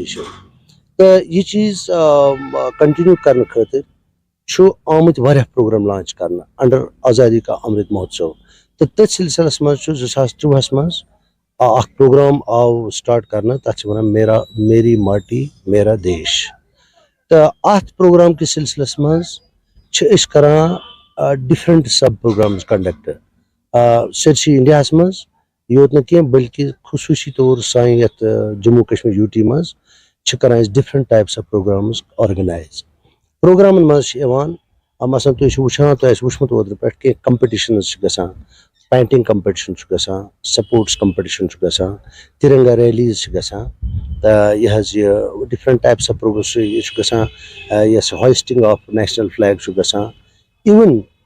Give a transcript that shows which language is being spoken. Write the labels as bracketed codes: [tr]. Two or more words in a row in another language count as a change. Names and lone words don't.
[ks] چھِ تہٕ یہِ چیٖز کنٹِنیوٗ کرنہٕ خٲطرٕ چھُ آمٕتۍ واریاہ [en] program launch [ks] کرنہٕ انڈر آزادی کا امرت مہوتسو تہٕ تٔتھۍ سلسلس منٛز چھُ 2023 منٛز اکھ پروگرام آو سٹارٹ کرنہٕ تتھ چھِ ونان میری ماٹی میرا دیش تہٕ اتھ پروگرام کِس سلسلس منٛز چھِ أسۍ کران [en] different sub programs conduct [ks] سٲرسٕے انڈیاہس منٛز یوت نہٕ کینٛہہ بلکہِ خصوٗصی طور سانہِ یتھ جموں کشمیر یوٗٹی منٛز چھِ کران أسۍ [en] different types of programs organise [ks] پروگرامن منٛز چھِ یِوان مثلاً تُہۍ چھِو وٕچھان تۄہہِ آسہِ وٕچھمُت اوترٕ پٮ۪ٹھ کینٛہہ کمپٹِشنز چھِ گژھان [en] painting competition [ks] چھُ گژھان [en] sports competition [ks] چھُ گژھان تِرنگا ریلیٖز چھِ گژھان تہٕ یہِ حظ یہِ [en] different types of program [ks] یہِ چھُ گژھان یۄس [en] hoisting of national flag [ks] چھُ گژھان اِوٕن